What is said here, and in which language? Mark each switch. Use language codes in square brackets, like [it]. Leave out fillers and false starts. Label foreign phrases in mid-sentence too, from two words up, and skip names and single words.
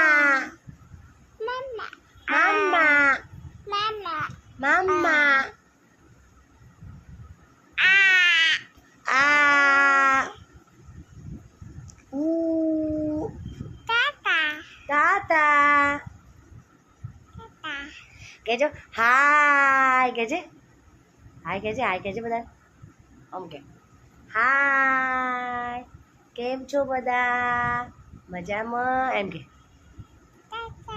[gu] mama, मम्मा mama, मम्मा आ ऊ tata, ताता tata, કહેજો હાય કહેજે હાય કહેજે બધા આમ કે હાય કેમ છો બધા મજામાં એમ કે tata,